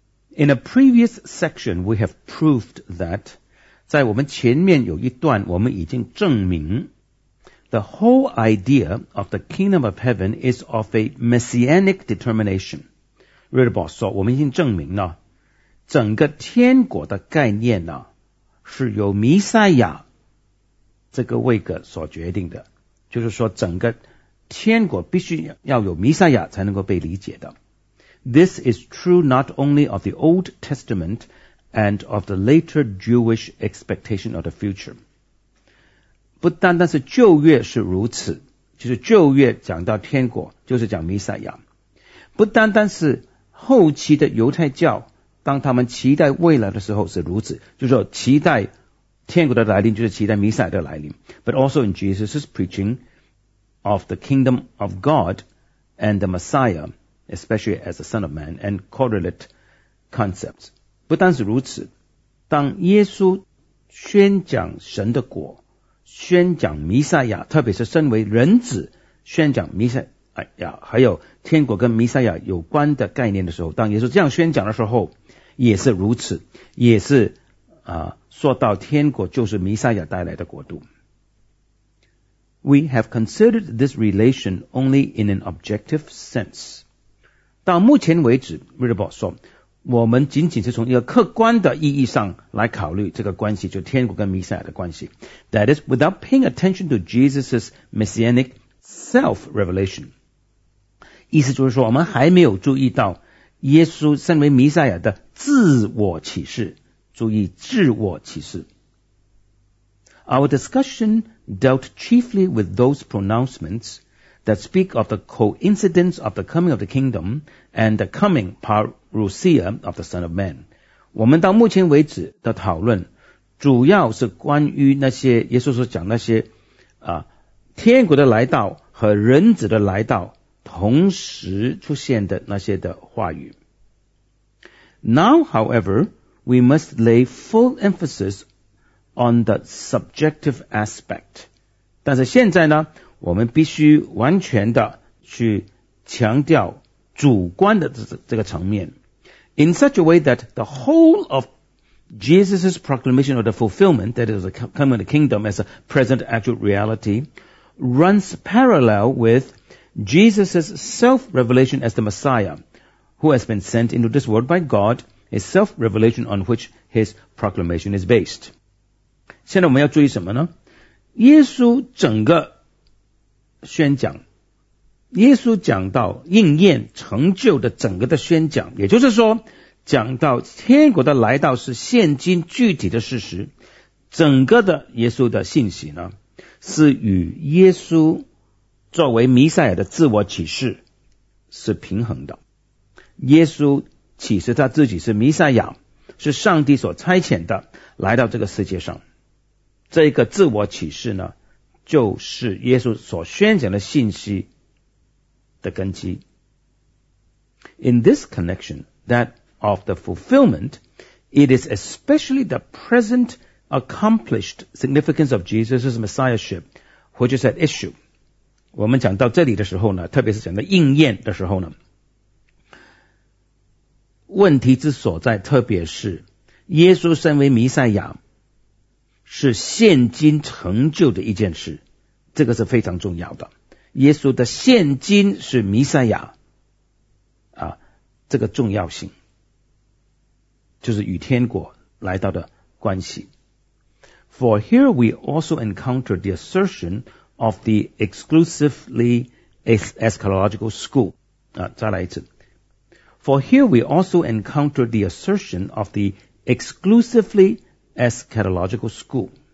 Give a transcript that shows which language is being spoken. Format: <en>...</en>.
<en>In a previous section, we have proved that,</en> <zh>在我们前面有一段我们已经证明</zh> <en>the whole idea of the kingdom of heaven is of a messianic determination.</en> <zh>Ritterbaugh 说，我们已经证明了整个天国的概念呢，是由弥赛亚这个位格所决定的，就是说整个天国必须要有弥赛亚才能够被理解的。</zh> <en>This is true not only of the Old Testament and of the later Jewish expectation of the future.</en> <zh>不单单是旧约是如此，就是旧约讲到天国就是讲弥赛亚。不单单是后期的犹太教，当他们期待未来的时候是如此，就是说期待天国的来临就是期待弥赛亚的来临。</zh> <en>But also in Jesus' preaching of the kingdom of God and the Messiah,especially as the Son of Man and correlate concepts.</en> <zh>不单是如此，当耶稣宣讲神的国，宣讲弥赛亚，特别是身为人子宣讲弥赛亚，还有天国跟弥赛亚有关的概念的时候，当耶稣这样宣讲的时候也是如此，也是说到天国就是弥赛亚带来的国度。</zh> <en>We have considered this relation only in an objective sense.</en> <zh>到目前为止 ，Ritterbaugh 说，我们仅仅是从一个客观的意义上来考虑这个关系，就天国跟弥赛亚的关系。</zh> <en>That is without paying attention to Jesus' messianic self-revelation.</en> <zh>意思就是说，我们还没有注意到耶稣身为弥赛亚的自我启示。注意自我启示。</zh> <en>Our discussion dealt chiefly with those pronouncements. That speak of the coincidence of the coming of the kingdom and the coming parousia of the Son of Man.</en> <zh>我们到目前为止的讨论主要是关于那些耶稣所讲那些天国的来到和人子的来到同时出现的那些的话语。</zh> <en>Now, however, we must lay full emphasis on the subjective aspect.</en> <zh>但是现在呢我们必须完全的去强调主观的这个层面</zh> <en>，in such a way that the whole of Jesus' proclamation or the fulfillment that is the coming of the kingdom as a present actual reality runs parallel with Jesus' self-revelation as the Messiah, who has been sent into this world by God, a self-revelation on which his proclamation is based.</en> <zh>现在我们要注意什么呢？耶稣整个宣讲，耶稣讲到应验成就的整个的宣讲，也就是说讲到天国的来到是现今具体的事实，整个的耶稣的信息呢是与耶稣作为弥赛亚的自我启示是平衡的。耶稣启示他自己是弥赛亚，是上帝所差遣的来到这个世界上，这个自我启示呢就是耶稣所宣讲的信息的根基。</zh> <en>In this connection, that of the fulfillment, it is especially the present accomplished significance of Jesus' messiahship, which is at issue.</en> <zh>我们讲到这里的时候呢，特别是讲到应验的时候呢，问题之所在，特别是耶稣身为弥赛亚是现今成就的一件事，这个是非常重要的。耶稣的现今是弥赛亚啊，这个重要性就是与天国来到的关系。</zh> <en>For here we also encounter the assertion of the exclusively eschatological school.</en> <zh>再来一次。</zh> <en>For here we also encounter the assertion of the exclusively eschatological school.</en>